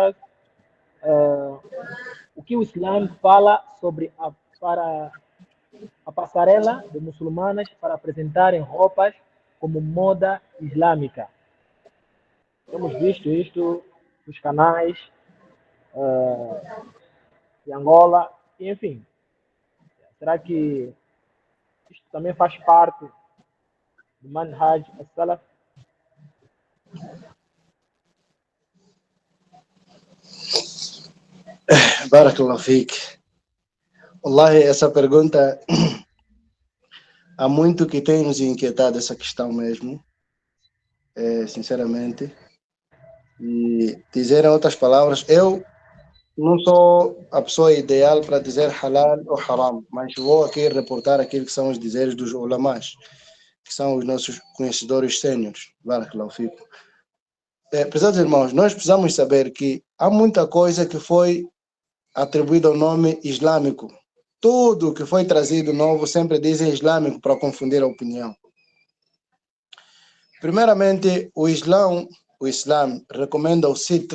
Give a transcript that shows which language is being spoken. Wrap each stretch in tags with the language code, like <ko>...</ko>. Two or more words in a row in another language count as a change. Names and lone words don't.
<pt>O que o Islã fala sobre a passarela de muçulmanas para apresentarem roupas como moda islâmica? Temos visto isto nos canais de Angola, e, enfim. será que isto também faz parte do</pt> <ar>منهج السلف? بارك الله فيك.</ar> <pt>Wallahi, essa pergunta há muito que tem nos inquietado essa questão mesmo, sinceramente. E dizer em outras palavras, eu não sou a pessoa ideal para dizer halal ou haram, mas vou aqui reportar aquilo que são os dizeres dos ulamás, que são os nossos conhecedores sêniores.</pt> <ar>بارك الله فيكم.</ar> <pt>Prezados irmãos, nós precisamos saber que há muita coisa que foi atribuída ao nome islâmico. Tudo que foi trazido novo sempre dizem islâmico para confundir a opinião. Primeiramente, o Islã recomenda o sitr.</pt>